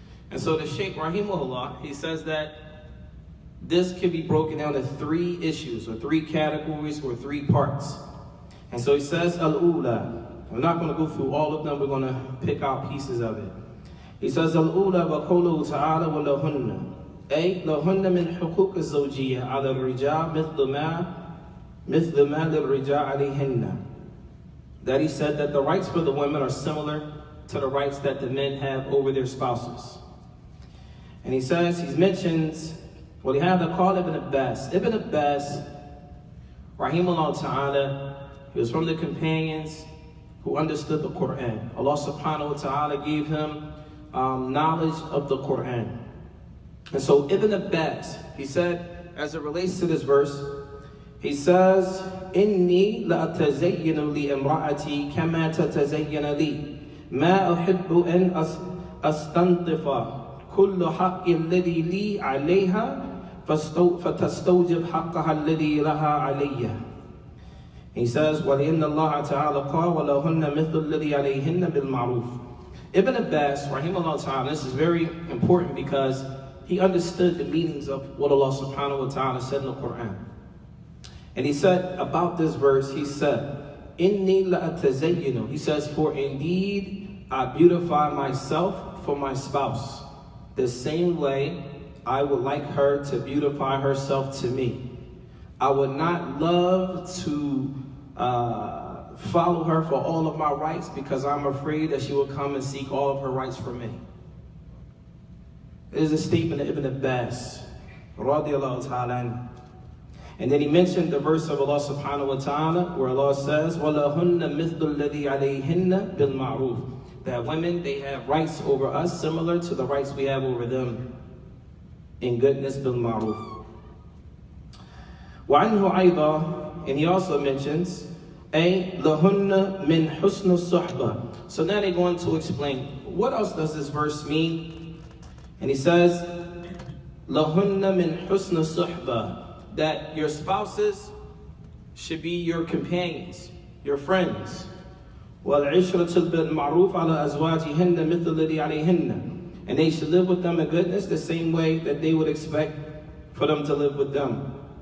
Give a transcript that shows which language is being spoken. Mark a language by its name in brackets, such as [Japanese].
[English] And so the Shaykh rahimahullah, he says that this can be broken down to three issues or three categories or three parts. And so he says, Al-Ula. We're not going to go through all of them. We're going to pick out pieces of it. He says, [Arabic] Al-Ula wa qawluhu ta'ala wa lahunna. أي لهن من حقوق الزوجية على الرجال مثل ما للرجال عليهن. [English] That he said that the rights for the women are similar to the rights that the men have over their spouses. And he says, he mentions, well, he had to call Ibn Abbas. Ibn Abbas, rahimahullah ta'ala, he was from the companions who understood the Quran. Allah subhanahu wa ta'ala gave him knowledge of the Quran. And so Ibn Abbas, he said, as it relates to this verse, he says, [Arabic] إِنِّي لَأَتَزَيَّنُ لِإِمْرَأَتِي كَمَا تَتَزَيَّنَ لِي مَا أُحِبُّ أَنْ أَسْتَنْطِفَ كُلُّ حَقٍّ الَّذِي لِي عَلَيْهَا فَتَسْتَوْجِبْ حَقَّهَا الَّذِي لَهَا عَلَيَّ. [English] He says, [Arabic] وَلِأَنَّ اللَّهَ تَعَالَى قَالَ وَلَهُنَّ مِثْلُ الَّذِي عَلَيْهِنَّ بِالْمَعْرُوفِ. [English] Ibn Abbas, rahimahullah ta'ala, this is very important because he understood the meanings of what Allah subhanahu wa ta'ala said in the Quran. And he said about this verse, he said, [Arabic] Inni la'atazayyinu. [English] He says, for indeed I beautify myself for my spouse, the same way I would like her to beautify herself to me. I would not love to follow her for all of my rights because I'm afraid that she will come and seek all of her rights from me. It is a statement of Ibn Abbas, radiallahu ta'ala anhu. And then he mentioned the verse of Allah subhanahu wa ta'ala where Allah says, [Arabic] وَلَهُنَّ مِثْلُ الَّذِي عَلَيْهِنَّ بِالْمَعْرُوفِ. [English] That women, they have rights over us similar to the rights we have over them in goodness, بِالْمَعْرُوفِ. [Arabic] وَعَنْهُ أَيْضًا, [English] and he also mentions, [Arabic] أي لهن من حسن الصحبة. [English] So now they're going to explain, what else does this verse mean? And he says, [Arabic] لهن من حسن الصحبة. [English] That your spouses should be your companions, your friends. [Arabic] وَالْعِشْرَةُ بِالْمَعْرُوفِ عَلَى أَزْوَاجِهِنَّ مِثْلَ الَّذِي عَلَيْهِنَّ. [English] And they should live with them in goodness the same way that they would expect for them to live with them.